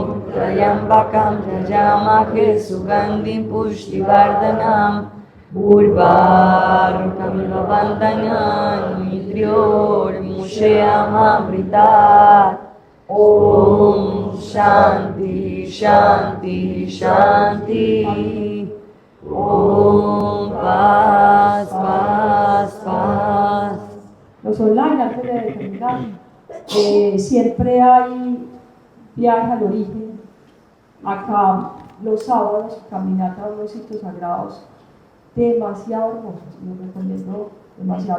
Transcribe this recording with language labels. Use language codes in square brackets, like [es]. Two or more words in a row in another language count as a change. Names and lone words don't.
[sa] त्र्यम्बकं यजामहे सुगन्धिं पुष्टिवर्धनम् उर्वारुकमिव बन्धनम् मृत्योर्मुक्षीय मामृतात् ॐ शान्ति शान्ति शान्ति ॐ [es] Paz Paz Paz. Los online, antes de terminar, siempre hay viaje al origen. Acá los sábados, caminata a unos sitios sagrados demasiado hermosos, los recomiendo demasiado.